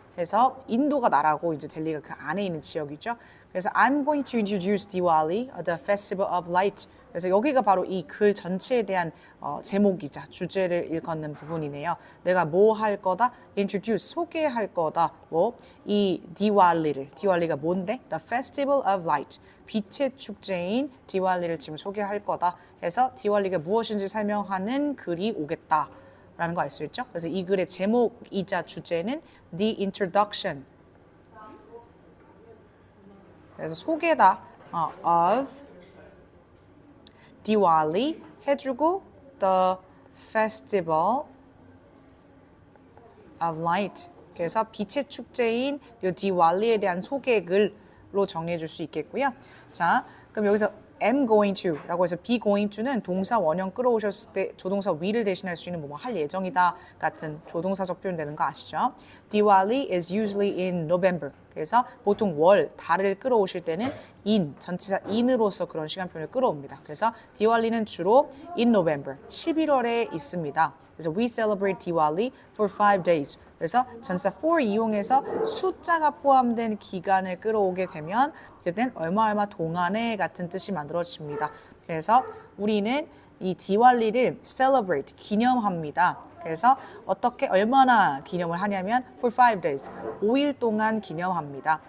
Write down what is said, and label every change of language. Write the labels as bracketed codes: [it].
[ko] 해서 인도가 나라고 이제 델리가 그 안에 있는 지역이죠. [en] 그래서 I'm going to introduce Diwali, the festival of light. [ko] 그래서 여기가 바로 이 글 전체에 대한 제목이자 주제를 일컫는 부분이네요. 내가 뭐 할 거다? introduce, 소개할 거다. 뭐? 이 디왈리가 뭔데? [en] The festival of light. [ko] 빛의 축제인 디왈리를 지금 소개할 거다 해서 디왈리가 무엇인지 설명하는 글이 오겠다. 라는 거 알 수 있죠? 그래서 이 글의 제목이자 주제는 The Introduction. [en] 그래서 소개다 of Diwali 해주고 The Festival of Light. [ko] 그래서 빛의 축제인 이 디왈리에 대한 소개글로 정리해 줄 수 있겠고요. 자, 그럼 여기서 am going to 라고 해서 be going to는 동사 원형 끌어오셨을 때 조동사 we를 대신할 수 있는 뭐 할 예정이다 같은 조동사적 표현 되는 거 아시죠? [en] Diwali is usually in November. [ko] 그래서 보통 달을 끌어오실 때는 in, 전치사 in으로서 그런 시간 표현을 끌어옵니다. 그래서 디왈리는 주로 in November, 11월에 있습니다. [en] 그래서 we celebrate Diwali for 5 days. [ko] 그래서 전치사 for 이용해서 숫자가 포함된 기간을 끌어오게 되면 그땐 얼마 동안에 같은 뜻이 만들어집니다. 그래서 우리는 이 디왈리를 celebrate, 기념합니다. 그래서 어떻게 얼마나 기념을 하냐면 [en] for 5 days, [ko] 5일 동안 기념합니다.